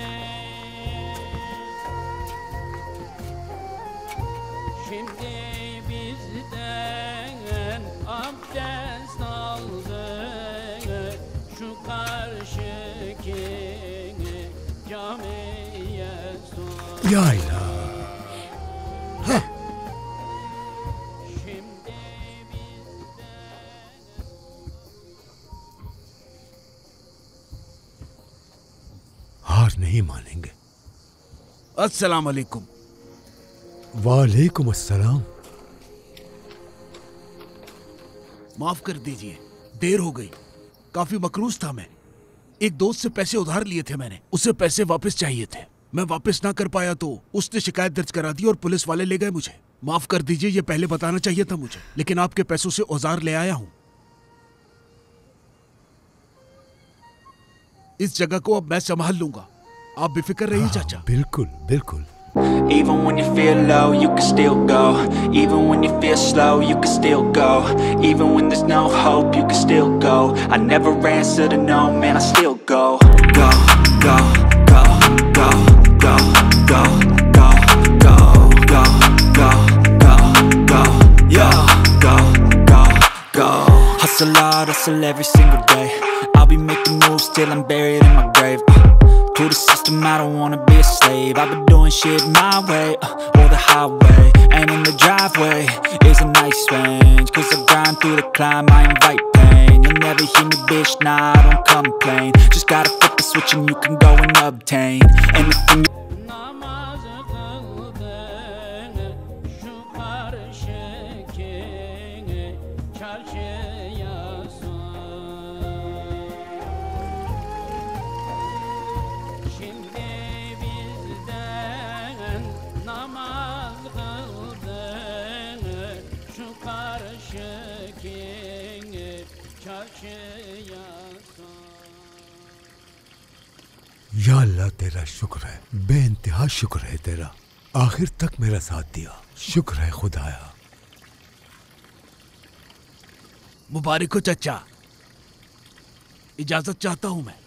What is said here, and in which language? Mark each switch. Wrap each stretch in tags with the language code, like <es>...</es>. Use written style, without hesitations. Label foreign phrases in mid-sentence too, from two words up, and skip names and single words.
<tr>Şimdi bizden abdest aldı şu karşıki camiye sor.</tr> <ar>يا إله,</ar> <tr>Şimdi bizden</tr> <hi>हार नहीं मानेंगे।</hi> <ar>السلام عليكم. وعليكم السلام.</ar> <hi>माफ कर दीजिए, देर हो गई। काफी मकरूज था मैं। एक दोस्त से पैसे उधार लिए थे मैंने, उसे पैसे वापस चाहिए थे। मैं वापस ना कर पाया तो उसने शिकायत दर्ज करा दी और पुलिस वाले ले गए मुझे। माफ कर दीजिए, ये पहले बताना चाहिए था मुझे, लेकिन आपके पैसों से औजार ले आया हूं। इस जगह को अब मैं संभाल लूंगा, आप बेफिक्र रहिए चाचा। बिल्कुल बिल्कुल।</hi> <en>Even when you feel low, you can still go. Even when you feel slow, you can still go. Even when there's no hope, you can still go. I never answer to no, man, I still go. Go, go, go, go, go, go, go, go, go, go, go, go, yo, go, go, go. Hustle hard, hustle every single day. I'll be making moves till I'm buried in my grave. To the system, I don't wanna be a slave. I've been doing shit my way, or the highway. And in the driveway is a nice range. Cause I grind through the climb, I invite pain. You'll never hear me, bitch, nah, I don't complain. Just gotta flip the switch and you can go and obtain anything.</en> <tr>namazı kıldın şu karşıki çarşıya sor. Şimdi bizden namaz kıldın şu karşıki çarşıya sor.</tr> <ar>يا الله</ar> <hi>तेरा शुक्र है, बेइंतहा शुक्र है तेरा। आखिर तक मेरा साथ दिया, शुक्र है खुदाया। मुबारक हो चाचा। इजाजत चाहता हूं मैं।</hi>